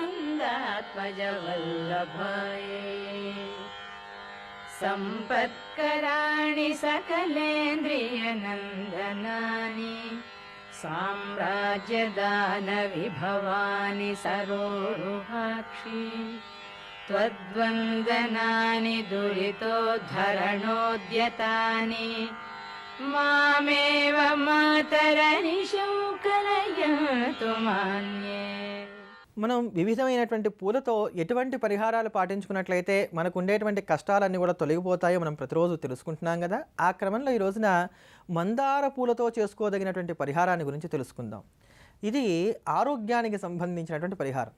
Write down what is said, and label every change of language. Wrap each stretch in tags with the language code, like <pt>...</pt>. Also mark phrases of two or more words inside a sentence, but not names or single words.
<sa>नन्दात्मजवल्लभायै सम्पत्कराणि सकलेन्द्रियनन्दनानि साम्राज्यदानविभवानि सरोरुहाक्षि त्वद्वन्दनानि दुरितोद्धरणोद्यतानि मामेव मातरनिशं कलयन्तु मान्ये</sa> <te>మనం వివిధమైనటువంటి పూలతో ఎటువంటి పరిహారాలు పాటించుకున్నట్లయితే మనకు ఉండేటువంటి కష్టాలన్నీ కూడా తొలగిపోతాయో మనం ప్రతిరోజు తెలుసుకుంటున్నాం కదా. ఆ క్రమంలో ఈ రోజున మందార పూలతో చేసుకోదగినటువంటి పరిహారాన్ని గురించి తెలుసుకుందాం. ఇది ఆరోగ్యానికి సంబంధించినటువంటి పరిహారం.</te>